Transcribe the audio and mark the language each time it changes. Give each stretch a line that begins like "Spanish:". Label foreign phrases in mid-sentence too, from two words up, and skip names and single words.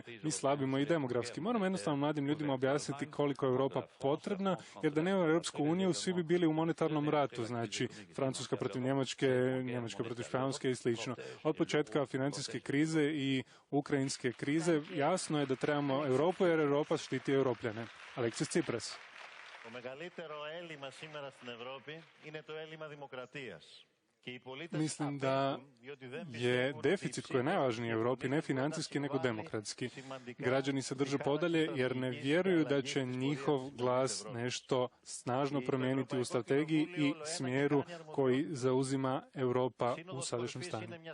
Croatian: Mi slabimo i demografski. Moramo jednostavno mladim ljudima objasniti koliko je Europa potrebna, jer da nema Europsku uniju, svi bi bili u monetarnom ratu, znači Francuska protiv Njemačke, Njemačka protiv Španjolske i slično. Od početka financijske krize i ukrajinske krize jasno je da trebamo Europu, jer Europa štiti Europljane. Aleksis Tsipras.
Greek: Το μεγαλύτερο έλλειμμα σήμερα στην Ευρώπη είναι το έλλειμμα δημοκρατίας.
Croatian: Mislim da je deficit koji je najvažniji u Europi ne financijski nego demokratski. Građani se drže podalje jer ne vjeruju da će njihov glas nešto snažno promijeniti u strategiji i smjeru koji zauzima Europa u sadašnjem stanju.